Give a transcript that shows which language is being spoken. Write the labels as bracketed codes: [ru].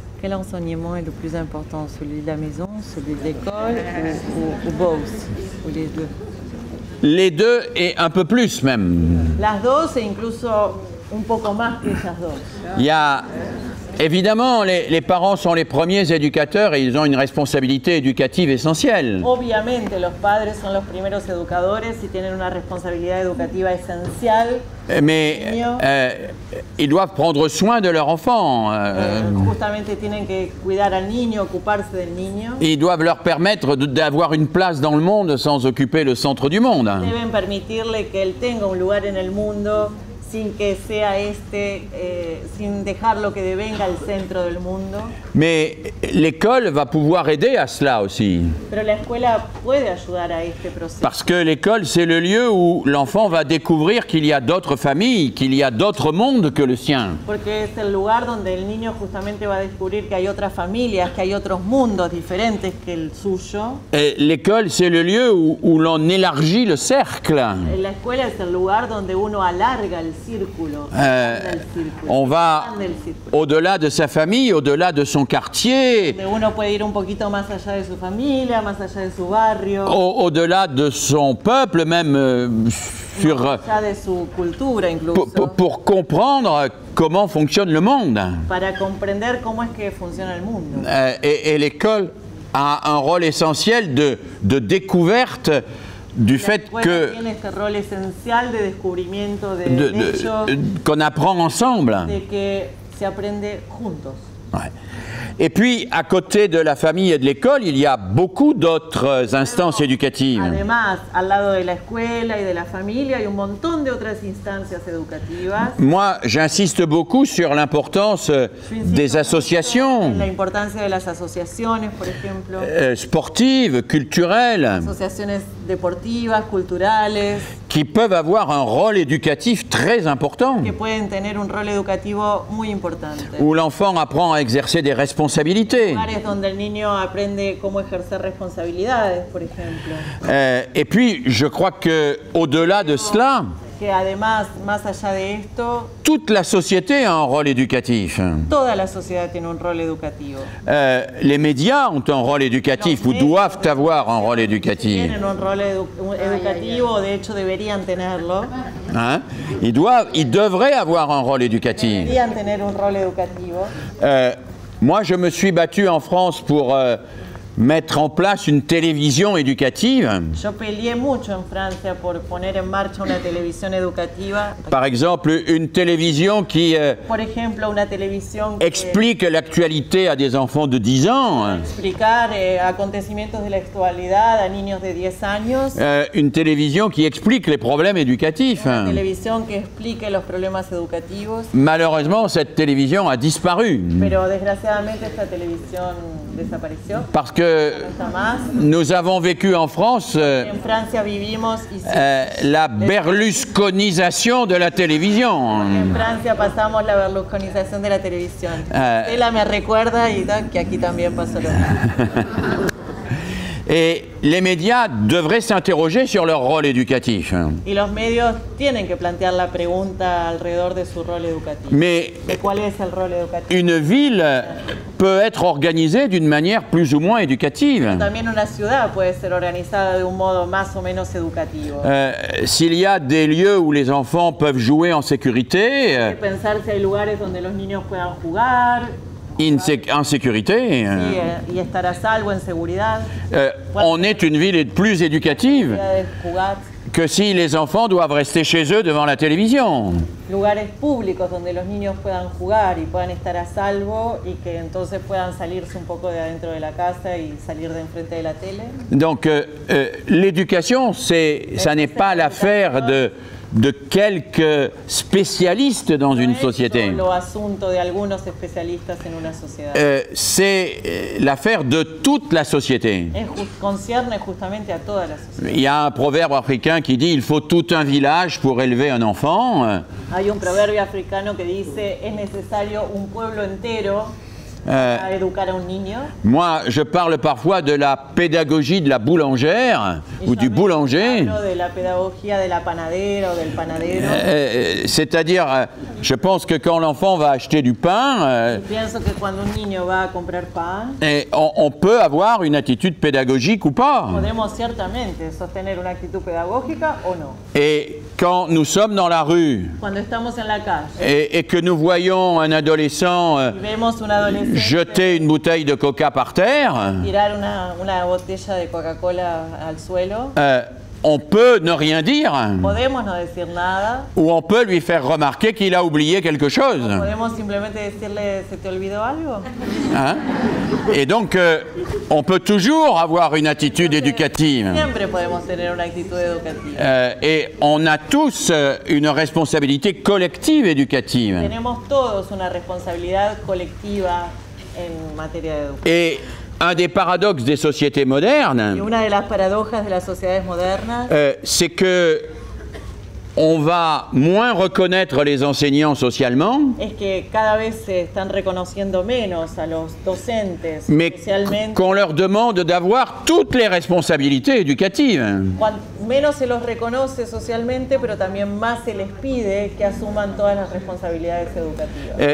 [fr] Quel enseignement est le plus important? Celui de la maison, celui de l'école ou [en] both? [fr] Ou les deux? Les deux et un peu plus même. [es] Las dos e incluso un poco más que ellas dos. [fr] Il y a... Évidemment, les parents sont les premiers éducateurs et ils ont une responsabilité éducative essentielle. [es] Obviamente los padres son los primeros educadores y tienen una responsabilidad educativa esencial. [fr] Mais ils doivent prendre soin de leur enfant. [es] Justamente tienen que cuidar al niño, ocuparse del niño. [fr] Ils doivent leur permettre d'avoir une place dans le monde sans occuper le centre du monde. [es] Deben permitirle que él tenga un lugar en el mundo sin que sea sin dejarlo que devenga el centro del mundo. [fr] Mais l'école va pouvoir aider à cela aussi. [es] Pero la escuela puede ayudar a este proceso. [fr] Parce que l'école, c'est le lieu où l'enfant va découvrir qu'il y a d'autres familles, qu'il y a d'autres mondes que le sien. [es] Porque es el lugar donde el niño justamente va a descubrir que hay otras familias, que hay otros mundos diferentes que el suyo. [fr] L'école, c'est le lieu où l'on élargit le cercle. [es] La escuela es el lugar donde uno alarga el círculo. [fr] On va au-delà de sa famille, au-delà de son quartier, [es] Donde uno puede ir un poquito más allá de su familia, más allá de su barrio, [fr] au-delà de son peuple, même sur, [es] allá de su cultura incluso, [fr] pour comprendre comment fonctionne le monde. [es] para comprender cómo es que funciona el mundo. [fr] Et l'école a un rôle essentiel de découverte du fait que [es] Tiene este rol esencial de descubrimiento de hechos, [fr] qu'on apprend ensemble. [es] de que se aprende juntos. [fr] Ouais. Et puis, à côté de la famille et de l'école, il y a beaucoup d'autres instances éducatives. [es] Además, al lado de la escuela y de la familia hay un montón de otras instancias educativas. [fr] Moi, j'insiste beaucoup sur l'importance des associations [es] La importancia de las asociaciones, por ejemplo, [fr] sportives, culturelles, [es] asociaciones deportivas, culturales, [fr] qui peuvent avoir un rôle éducatif très important, [es] que pueden tener un rol educativo muy importante. [fr] où l'enfant apprend à exercer des responsabilités. [es] Lugares donde el niño aprende cómo ejercer responsabilidades, por ejemplo. [fr] Et puis, je crois qu'au-delà de cela, [es] Que además, más allá de esto, [fr] toute la société a un rôle éducatif. [es] toda la sociedad tiene un rol educativo. [fr] Les médias ont un rôle éducatif ou doivent avoir un rôle éducatif. [es] Tienen un rol educativo, de hecho deberían tenerlo. [fr] Hein? Ils devraient avoir un rôle éducatif. [es] Deberían tener un rol educativo. [fr] Moi, je me suis battu en France pour mettre en place une télévision éducative. [es] Yo peleé mucho en Francia por poner en marcha una televisión educativa. [fr] Par exemple, une télévision qui [es] Por ejemplo, una televisión que [fr] explique l'actualité à des enfants de 10 ans. [es] explicar acontecimientos de la actualidad a niños de 10 años. [fr] Une télévision qui explique les problèmes éducatifs. [es] Una televisión que explique los problemas educativos. [fr] Malheureusement, cette télévision a disparu. [es] Pero desgraciadamente esta televisión desapareció. [fr] Parce que [es] No está más. [fr] nous avons vécu en France [es] En Francia vivimos y [fr] la berlusconisation de la télévision. [es] en Francia pasamos la berlusconización de la televisión. Ella me recuerda y que aquí también pasó lo mismo. [fr] Et les médias devraient s'interroger sur leur rôle éducatif. [es] Y los medios tienen que plantear la pregunta alrededor de su rol educativo. [fr] Mais [es] ¿De cuál es el rol educativo? [fr] une ville peut être organisée d'une manière plus ou moins éducative. [es] También una ciudad puede ser organizada de un modo más o menos educativo. [fr] S'il y a des lieux où les enfants peuvent jouer en sécurité, [es] Hay que pensar si hay lugares donde los niños puedan jugar [fr] en sécurité, [es] y estar a salvo en seguridad. [fr] on est une ville plus éducative [es] De jugar. [fr] que si les enfants doivent rester chez eux devant la télévision. [es] Lugares públicos donde los niños puedan jugar y puedan estar a salvo y que entonces puedan salirse un poco de adentro de la casa y salir de enfrente de la tele. [fr] Donc l'éducation, ça n'est pas l'affaire de quelques spécialistes dans une société. [es] Solo asunto de algunos especialistas en una sociedad. [fr] C'est l'affaire de toute la société. [es] Concierne justamente a toda la sociedad. [fr] Il y a un proverbe africain qui dit « il faut tout un village pour élever un enfant ». [es] Hay un proverbio africano que dice es necesario un pueblo entero para educar a un niño. [fr] Moi, je parle parfois de la pédagogie de la boulangère ou du boulanger. [es] Hablo de la pedagogía de la panadera o del panadero. [fr] C'est-à-dire, je pense que quand l'enfant va acheter du pain, [es] Pienso que cuando un niño va a comprar pan, [fr] on peut avoir une attitude pédagogique ou pas. [es] podemos ciertamente sostener una actitud pedagógica o no. [fr] Et quand nous sommes dans la rue [es] Cuando estamos en la calle [fr] et que nous voyons un adolescent [es] y vemos un adolescente [fr] jeter une bouteille de coca par terre, [es] tirar una botella de Coca-Cola al suelo, [fr] on peut ne rien dire [es] podemos no decir nada, [fr] ou on peut lui faire remarquer qu'il a oublié quelque chose. [es] podemos simplemente decirle ¿se te olvidó algo? [fr] Hein? Et donc, on peut toujours avoir une attitude éducative. [es] Siempre podemos tener una actitud educativa. [fr] Et on a tous une responsabilité collective éducative. [es] Tenemos todos una responsabilidad colectiva en materia de educación. [fr] Et un des paradoxes des sociétés [es] Y [fr] modernes, [es] una de las paradojas de las sociedades modernas [fr] c'est que on va moins reconnaître les enseignants socialement, [es] es que cada vez se están reconociendo menos a los docentes [fr] mais [es] socialmente. [fr] qu'on leur demande d'avoir toutes les responsabilités éducatives. [es] Menos se los reconoce socialmente, pero también más se les pide que asuman todas las responsabilidades educativas.